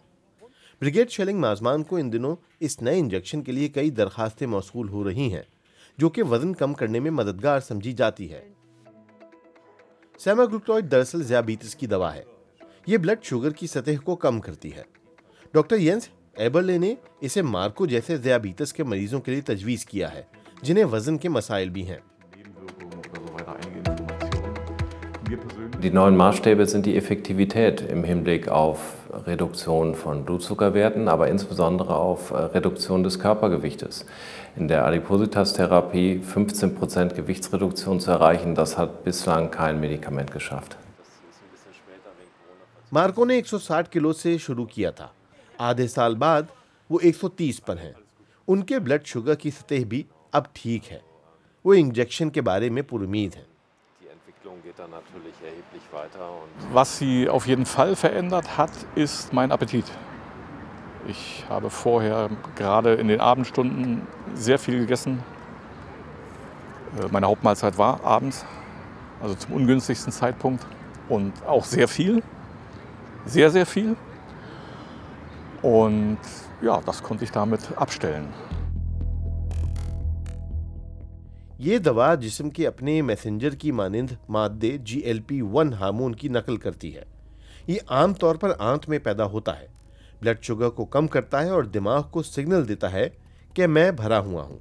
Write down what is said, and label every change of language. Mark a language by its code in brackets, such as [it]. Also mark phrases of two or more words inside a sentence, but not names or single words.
[ur] بریگیڈ شیلنگ-مازمان کو ان دنوں اس نئے انجیکشن کے لیے کئی درخواستیں موصول ہو رہی ہیں، جو کہ وزن کم کرنے میں مددگار سمجھی جاتی ہے. سیماگلوٹائیڈ دراصل ذیابیطس کی دوا ہے. یہ [en] blood sugar [ur] کی سطح کو کم کرتی ہے۔ ڈاکٹر ینس ایبرلے نے اسے مارکو جیسے ذیابیطس کے مریضوں کے لیے تجویز کیا ہے، جنہیں وزن کے مسائل بھی ہیں. [de] Die neuen Maßstäbe sind die Effektivität im Hinblick auf Reduktion von Blutzuckerwerten, aber insbesondere auf Reduktion des Körpergewichtes. In der Adipositas-Therapie 15% Gewichtsreduktion zu erreichen, das hat bislang kein Medikament geschafft. [ur] مارکو نے 160 کلو سے شروع کیا تھا. آدھے سال بعد وہ 130 پر ہیں. ان کے [en] blood sugar [ur] کی سطح بھی اب ٹھیک ہے. وہ انجیکشن کے بارے میں پرامید ہیں. [de] Was sie auf jeden Fall verändert hat, ist mein Appetit. Ich habe vorher gerade in den Abendstunden sehr viel gegessen. Meine Hauptmahlzeit war abends, also zum ungünstigsten Zeitpunkt, und auch sehr viel, sehr, sehr viel. Und ja, das konnte ich damit abstellen. [ur] یہ دوا جسم کے اپنے میسنجر کی مانند مادے GLP-1 ہارمون کی نقل کرتی ہے. یہ عام طور پر آنت میں پیدا ہوتا ہے, [en] blood sugar [ur] کو کم کرتا ہے اور دماغ کو سگنل دیتا ہے کہ میں بھرا ہوا ہوں.